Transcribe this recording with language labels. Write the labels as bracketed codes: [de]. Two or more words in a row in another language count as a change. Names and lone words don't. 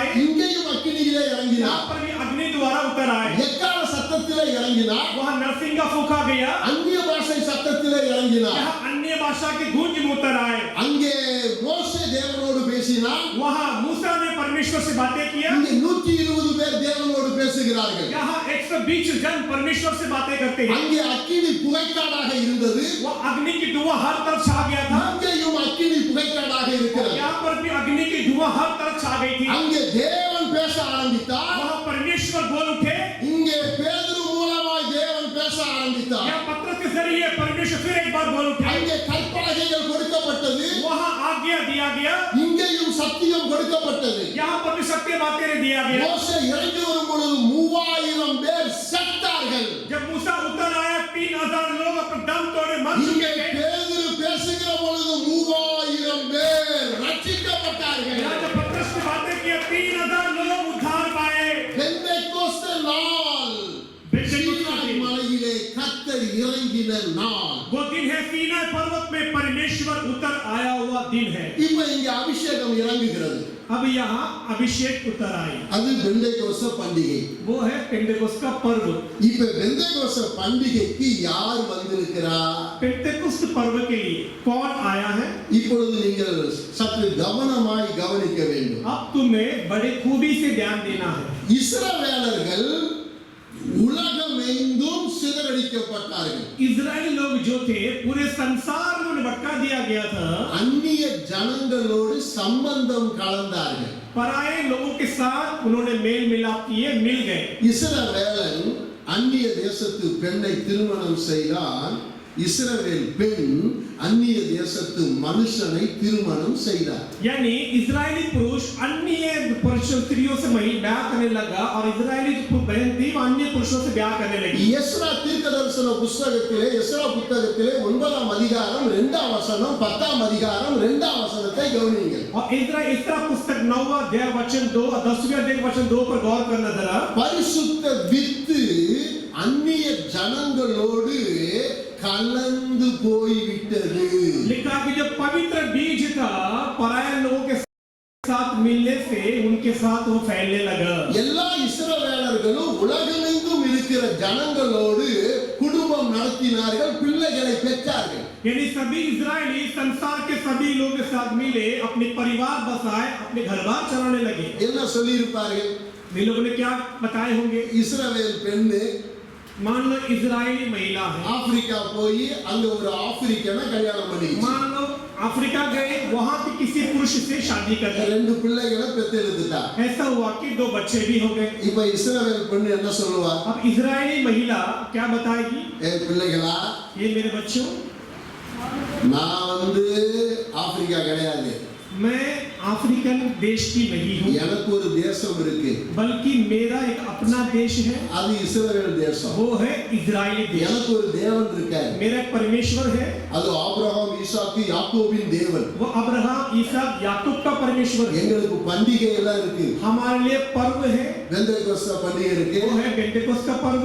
[ta] இங்கேயும் अग्निயிலே [hi] यहाँ [ta] இறங்கினார். [hi] पर भी अग्नि द्वारा उतर आए। [ta] எக்கால சத்தத்திலே இறங்கினார், [hi] वहां नरसिंगा फूका गया, [ta] அந்நிய பாஷை சத்தத்திலே இறங்கினார். [hi] यहाँ अन्य भाषा की गूंज में उतर आए। [ta] அங்கே மோசே தேவனோடு பேசினார், [hi] वहां मूसा ने परमेश्वर से बातें किया, [ta] இங்கே 120 பேர் தேவனோடு பேசுகிறார்கள். [hi] यहाँ 120 जन परमेश्वर से बातें करते हैं। [ta] அங்கே அக்கினி புகைக்காடாக இருந்தது, [hi] वो अग्नि की धुआं हर तरफ छा गया था। [ta] அங்கேயும் அக்கினி புகைக்காடாக இருக்கிறது. [hi] यहाँ पर भी अग्नि की धुआं हर तरफ छा गई थी। [ta] அங்கே தேவன் பேச ஆரம்பித்தார், [hi] वहाँ परमेश्वर बोल उठे, [ta] இங்கே பேதுரு மூலமாய் தேவன் பேச ஆரம்பித்தார். [hi] यहाँ पत्र के जरिए परमेश्वर फिर एक बार बोल उठे। [ta] அங்கே கற்பலகைகள் கொடுக்கப்பட்டது, [hi] वहाँ आज्ञा दिया गया, [ta] இங்கேயும் சத்தியம் கொடுக்கப்பட்டது. [hi] यहाँ पर भी सत्य बातें दिया गया। [ta] மோசே இறங்கி வரும் பொழுது 3000 பேர் செத்தார்கள். [hi] जब मूसा उतर आया 3000 लोग अपने दम तोड़े मर [ta] இங்கே [hi] चुके थे। [ta] பேதுரு பேசுகிற பொழுது 3000 பேர் ரட்சிக்கப்பட்டார்கள். [hi] यहाँ जब पत्रस की बातें की 3000 लोग उद्धार पाए। [ta] பெந்தேகோஸ்தே நாள் சீனாய் மலையிலே கர்த்தர் இறங்கின நாள். [hi] वो दिन है सीनाई पर्वत में परमेश्वर उतर आया हुआ दिन है। [ta] இப்ப இங்க அபிஷேகம் இறங்குகிறது. [hi] अब यहाँ अभिषेक उतर आई, [ta] அது பெந்தேகோஸ்தே பண்டிகை. [hi] वो है पेंटेकोस्त का पर्व। [ta] இப்ப பெந்தேகோஸ்தே பண்டிகைக்கு யார் வந்திருக்கிறார்? [hi] पेंटेकोस्त पर्व के लिए कौन आया है? [ta] இப்பொழுது நீங்கள் சற்று கவனமாய் கவனிக்க வேண்டும். [hi] अब तुम्हें बड़े खूबी से ध्यान देना है। [ta] இஸ்ரவேலர்கள் உலகமெங்கும் சிதறடிக்கப்பட்டார்கள். [hi] इजरायली लोग जो थे पूरे संसार में उन्हें भटका दिया गया था, [ta] அந்நிய ஜனங்களோடு சம்பந்தம் கலந்தார்கள். [hi] पराये लोगों के साथ उन्होंने मेल मिलाप किए, मिल गए। [ta] இஸ்ரவேலன் அந்நிய தேசத்து பெண்ணை திருமணம் செய்தான். இஸ்ரவேல் பெண் அந்நிய தேசத்து மனுஷனை திருமணம் செய்தார். [hi] यानी इजरायली पुरुष अन्य पुरुष स्त्रियों से ब्याह करने लगा और इजरायली बहन थी वो अन्य पुरुषों से ब्याह करने लगी। [ta] எஸ்ரா தீர்க்கதரிசன புத்தகத்திலே எஸ்ரா புத்தகத்திலே 9ஆம் அதிகாரம் 2ஆம் வசனம் 10ஆம் அதிகாரம் 2ஆம் வசனத்தை கவனியுங்கள். [hi] और इस्रा पुस्तक 9वां अध्याय वचन 2 और 10वें अध्याय वचन 2 पर गौर करना जरा। [ta] பரிசுத்த வித்து அந்நிய ஜனங்களோடு கலந்து போய்விட்டது. [hi] लिखा कि जो पवित्र बीज था पराये लोगों के साथ मिलने से उनके साथ वो फैलने लगा। [ta] எல்லா இஸ்ரவேலர்களும் உலகமெங்கும் இருக்கிற ஜனங்களோடு குடும்பம் நடத்தினார்கள், பிள்ளைகளை பெற்றார்கள். [hi] यानी सभी इजरायली संसार के सभी लोगों के साथ मिले, अपने परिवार बसाए, अपने घर-बार चलाने लगे। [ta] என்ன சொல்லியிருப்பார்கள்? [hi] इन लोगों ने क्या बताए होंगे? [ta] இஸ்ரவேல் பெண்ணு [hi] मान लो इजरायली महिला है, [ta] ஆப்பிரிக்கா போய் அங்க ஒரு ஆப்பிரிக்கனை கல்யாணம் பண்ணிச்சு. [hi] मान लो अफ्रीका गए, वहां पे किसी पुरुष से शादी कर ली, [ta] 2 பிள்ளைகளை பெற்றெடுத்துட்டா. [hi] ऐसा हुआ कि 2 बच्चे भी हो गए। [ta] இப்ப இஸ்ரவேல் பெண்ணு என்ன சொல்லுவா? [hi] अब इजरायली महिला क्या बताएगी? [ta] ஏ பிள்ளைகளா, [hi] ये मेरे बच्चों, [ta] நான் ஆப்பிரிக்கா கிடையாது, [hi] मैं अफ्रीकन देश की नहीं हूँ, [ta] எனக்கு ஒரு தேசம் இருக்கு, [hi] बल्कि मेरा एक अपना देश है, [ta] அது இஸ்ரவேல் தேசம். [hi] वो है इजरायली देश। [ta] எனக்கு ஒரு தேவன் இருக்கார், [hi] मेरा एक परमेश्वर है, [ta] அது ஆபிரகாம் ஈசாக்கு யாக்கோபின் தேவன். [hi] वो अब्राहम इसहाक याकूब का परमेश्वर है। [ta] எங்களுக்கு பண்டிகை எல்லாம் இருக்கு. [hi] हमारे लिए पर्व है, [ta] பெந்தேகோஸ்தே பண்டிகை இருக்கு, [hi] वो है पेंटेकोस्त का पर्व,